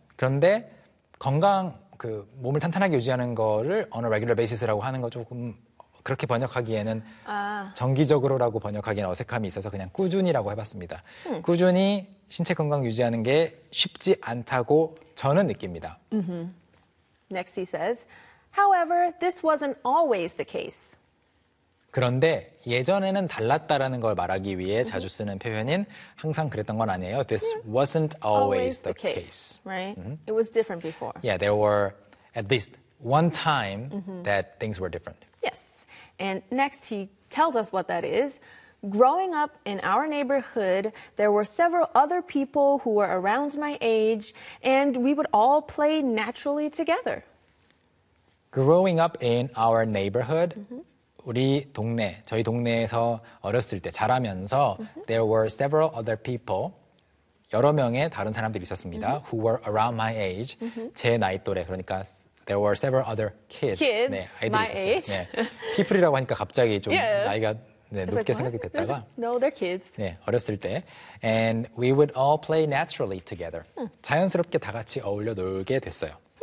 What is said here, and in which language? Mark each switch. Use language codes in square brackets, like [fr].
[ko] 그런데 건강 그 몸을 탄탄하게 유지하는 거를 [en] on a regular basis [ko] 라고 하는 거 조금 그렇게 번역하기에는 정기적으로라고 번역하기에는 어색함이 있어서 그냥 꾸준히라고 해봤습니다. 꾸준히 신체 건강 유지하는 게 쉽지 않다고 저는 느낍니다. [en] Mm-hmm. Next he says, however, this wasn't always the case. [ko] 그런데 예전에는 달랐다라는 걸 말하기 위해 자주 쓰는 표현인 항상 그랬던 건 아니에요. [en] This wasn't always the case. Right? Mm-hmm. It was different before. Yeah, there were at least one time that things were different. And next, he tells us what that is. Growing up in our neighborhood, there were several other people who were around my age, and we would all play naturally together. Growing up in our neighborhood, [ko] 우리 동네, 저희 동네에서 어렸을 때 자라면서 [en] there were several other people, [ko] 여러 명의 다른 사람들이 있었습니다. [en] Who were around my age, [ko] 제 나이 또래, 그러니까 [en] There were several other kids. [ko] 네, 아이들이 my 있었어요. [en] age. [ko] 네, people이라고 하니까 갑자기 좀 나이가 네, 높게 like, 생각이 됐다가 [en] No, they're kids. [ko] 네, 어렸을 때. [en] And we would all play naturally together. [ko] 자연스럽게 다 같이 어울려 놀게 됐어요.